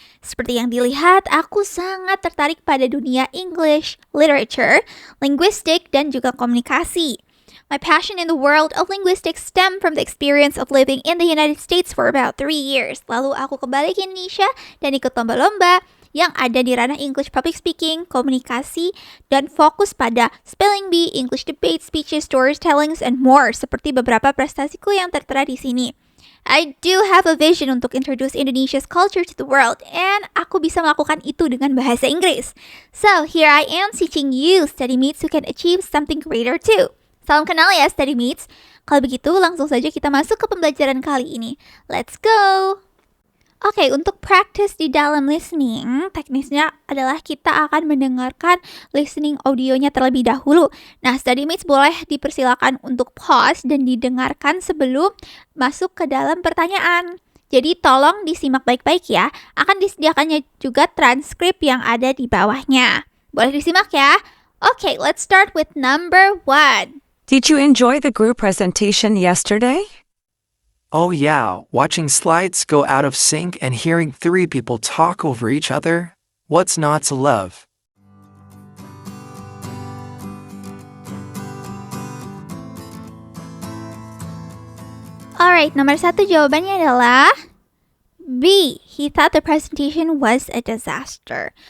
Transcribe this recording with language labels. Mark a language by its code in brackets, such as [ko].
[id] Seperti yang dilihat, aku sangat tertarik pada dunia English, literature, linguistic, dan juga komunikasi. [en] My passion in the world of linguistics stem from the experience of living in the United States for about 3 years. [id] Lalu aku kembali ke Indonesia dan ikut lomba-lomba yang ada di ranah English public speaking, komunikasi, dan fokus pada [en] spelling bee, English debate, speeches, storytellings, and more, [id] seperti beberapa prestasiku yang tertera di sini. [en] I do have a vision [id] untuk [en] introduce Indonesia's culture to the world, and [id] aku bisa melakukan itu dengan bahasa Inggris. [en] So, here I am teaching you, study mates, who can achieve something greater too. [id] Salam kenal ya, study mates. Kalau begitu, langsung saja kita masuk ke pembelajaran kali ini. [en] Let's go! [id] Oke, untuk practice di dalam listening, teknisnya adalah kita akan mendengarkan listening audionya terlebih dahulu. Nah, study mates boleh dipersilakan untuk pause dan didengarkan sebelum masuk ke dalam pertanyaan. Jadi tolong disimak baik-baik ya. Akan disediakannya juga transkrip yang ada di bawahnya. Boleh disimak ya? [en] Oke, let's start with number 1. Did you enjoy the group presentation yesterday? Oh yeah, watching slides go out of sync and hearing 3 people talk over each other. What's not to love? [id] Alright, nomor 1 jawabannya adalah B. [en] He thought the presentation was a disaster.